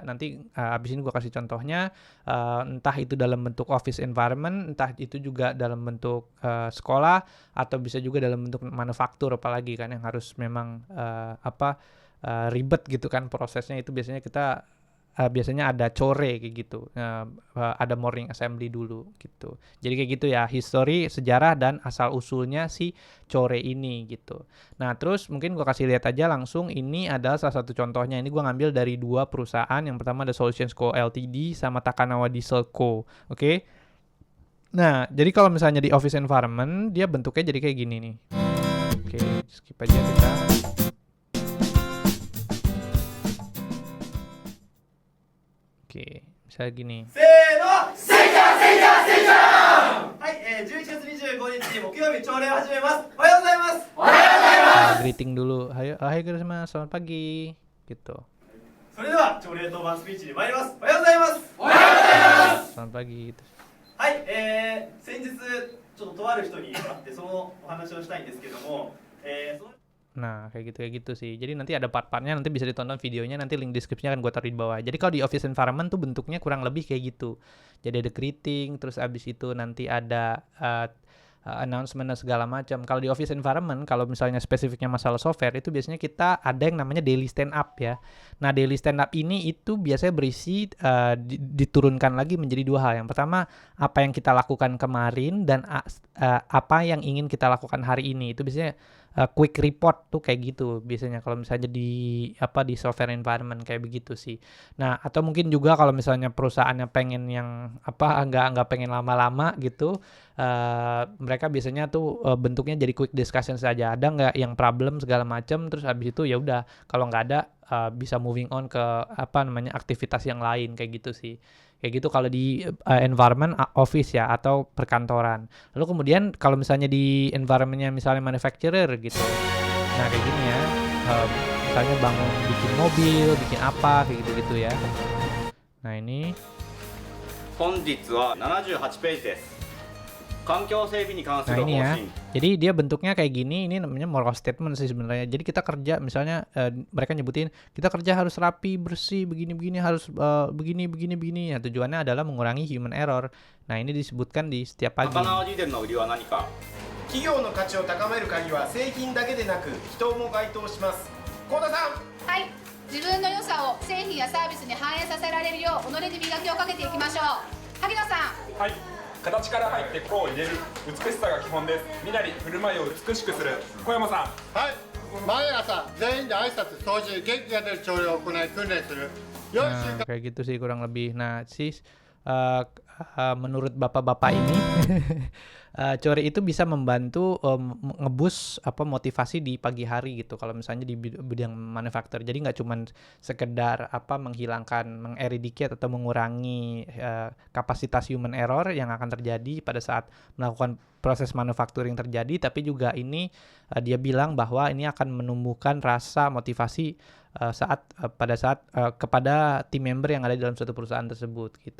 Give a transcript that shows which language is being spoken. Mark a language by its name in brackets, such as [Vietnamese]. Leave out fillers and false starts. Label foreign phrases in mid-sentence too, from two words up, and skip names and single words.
[Indonesian] Nanti abis ini gue kasih contohnya, entah itu dalam bentuk [English] office environment, [Indonesian] entah itu juga dalam bentuk sekolah, atau bisa juga dalam bentuk manufaktur apalagi kan yang harus memang ribet gitu kan prosesnya. Itu biasanya kita biasanya ada core kayak gitu, ada [English] morning assembly [Indonesian] dulu gitu. Jadi kayak gitu ya, history, sejarah, dan asal usulnya si core ini gitu. Nah terus mungkin gue kasih lihat aja langsung, ini adalah salah satu contohnya. Ini gue ngambil dari dua perusahaan, yang pertama ada Solutions Co Ltd sama Takanawa Diesel Co. Oke. Nah jadi kalau misalnya di [English] office environment [Indonesian] dia bentuknya jadi kayak gini nih. Oke, skip aja kita. Oke, misalnya gini. [Japanese] せーの、セイちゃんセイちゃんセイちゃん。はい、11月25日木曜日朝礼を始めます。おはようございます。おはようございます。 [Indonesian] Greeting dulu. Hai guys, selamat pagi. Gitu. [Japanese] それでは朝礼当番スピーチに参ります。おはようございます。おはようございます。 [Indonesian] Selamat pagi gitu. [Japanese] はい、先日ちょっととある人に会ってそのお話をしたいんですけども、 [Indonesian] Nah, kayak gitu sih. Jadi nanti ada part-partnya, nanti bisa ditonton videonya, nanti link deskripsinya akan gue taruh di bawah. Jadi kalau di [English] office environment [Indonesian] tuh bentuknya kurang lebih kayak gitu. Jadi ada greeting, terus abis itu nanti ada announcement dan segala macam. Kalau di [English] office environment, [Indonesian] kalau misalnya spesifiknya masalah software, itu biasanya kita ada yang namanya [English] daily stand up [Indonesian] ya. Nah, [English] daily stand up [Indonesian] ini itu biasanya berisi diturunkan lagi menjadi dua hal. Yang pertama, apa yang kita lakukan kemarin dan apa yang ingin kita lakukan hari ini. Itu biasanya [English] quick report [Indonesian] tuh kayak gitu biasanya kalau misalnya di [English] software environment [Indonesian] kayak begitu sih. Nah, atau mungkin juga kalau misalnya perusahaannya pengen yang nggak pengen lama-lama gitu, mereka biasanya tuh bentuknya jadi [English] quick discussion [Indonesian] saja. Ada nggak yang problem segala macam, terus habis itu ya udah, kalau nggak ada bisa [English] moving on [Indonesian] ke aktivitas yang lain kayak gitu sih. Kayak gitu kalau di [English] environment office [Indonesian] ya atau perkantoran. Lalu kemudian kalau misalnya di environmentnya misalnya manufacturer gitu. Nah kayak gini ya, misalnya bangun bikin mobil, bikin apa kayak gitu ya. Nah ini. [Japanese] 本日は78ページです。環境整備に関する方針。 [Indonesian] Nah ini ya, jadi dia bentuknya kayak gini, ini namanya [English] moral statement [Indonesian] sih sebenarnya. Jadi kita kerja, misalnya mereka nyebutin, kita kerja harus rapi, bersih, begini-begini, harus begini. Nah, tujuannya adalah mengurangi [English] human error. [Indonesian] Nah ini disebutkan di setiap pagi. [Japanese] 魚をディデンの売りは何か。企業の価値を高める鍵は製品だけでなく人も該当します。幸田さん。はい、自分の良さを製品やサービスに反映させられるよう己に磨きをかけていきましょう。萩野さん。はい、形から入って個を入れる美しさが基本です。みなり振る舞いを美しくする小山さん。はい、毎朝全員で挨拶、掃除、元気が出る朝礼を行い訓練する。良い習慣 [Indonesian] Kayak gitu sih kurang lebih. Nah, menurut bapak-bapak ini Core itu bisa membantu ngebus motivasi di pagi hari gitu kalau misalnya di bidang manufaktur. Jadi nggak cuman sekedar menghilangkan, mengeradicate atau mengurangi kapasitas [English] human error [Indonesian] yang akan terjadi pada saat melakukan proses manufacturing terjadi, tapi juga ini dia bilang bahwa ini akan menumbuhkan rasa motivasi pada saat kepada tim member yang ada di dalam suatu perusahaan tersebut gitu.